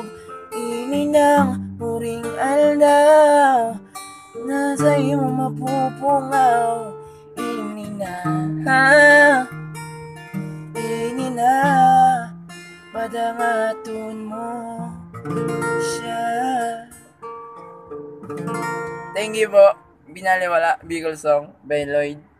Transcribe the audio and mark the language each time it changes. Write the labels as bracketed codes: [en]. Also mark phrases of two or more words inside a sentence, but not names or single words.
[bik] Ininang uring aldaw na sa imong mapupungaw. Inina padangaton mo siya. [en] Thank you po. Binaliwala Bicol song by Lloyd.